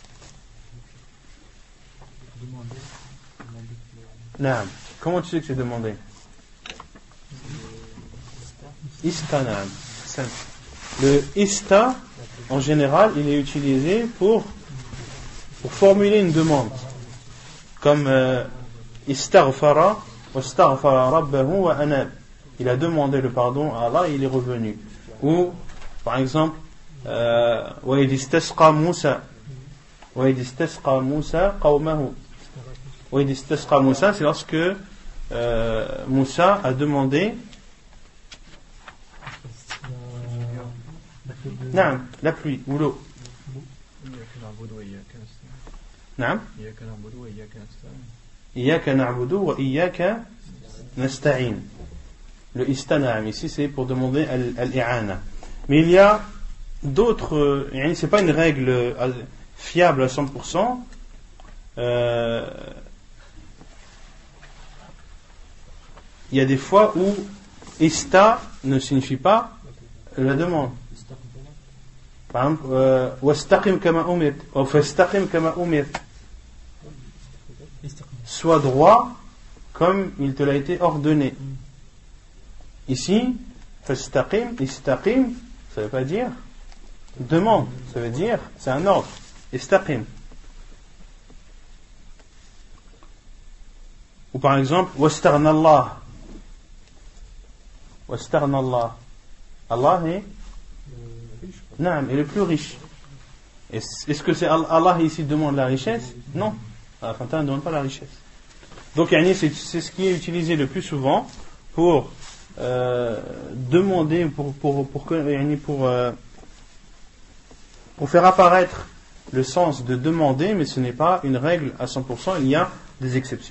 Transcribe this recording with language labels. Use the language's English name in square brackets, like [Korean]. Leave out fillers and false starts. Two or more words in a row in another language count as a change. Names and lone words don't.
[French] Naam. Comment tu sais que c'est demandé? [Arabic] Ista, naam. [French] Le ista en général il est utilisé pour formuler une demande comme [Arabic] استغفر واستغفر ربه وأناب. [French] Il a demandé le pardon à Allah et il est revenu. Ou, par exemple, [Arabic] وَإِذِ اسْتَسْقَى مُوسَى قَوْمَهُ. وَإِذِ اسْتَسْقَى مُوسَى, [French] c'est lorsque Moussa a demandé la pluie ou l'eau. [Arabic] إِيَّاكَ نَعْبُدُ وَإِيَّاكَ نَسْتَعِينُ. [French] Le istana'am ici c'est pour demander al-i'ana. Mais il y a d'autres, c'est pas une règle fiable à 100%. Il y a des fois où ista ne signifie pas La demande. [Arabic] استقم كما. [French] Par exemple, [Arabic] واستقم كما أمرت, ou فاستقم كما أمرت. Istaqim. [French] Sois droit comme il te l'a été ordonné. Ici, [Arabic] فاستقم، استقم, [French] ça ne veut pas dire demande, ça veut dire c'est un ordre. Istaqim. Ou par exemple, [Arabic] واستغنى الله. واستغنى الله. [French] Allah est Naam, est le plus riche. Est-ce que c'est Allah ici demande la richesse? Non. Allah ne demande pas la richesse. Donc, c'est ce qui est utilisé le plus souvent pour demander, pour faire apparaître le sens de demander, mais ce n'est pas une règle à 100%, il y a des exceptions.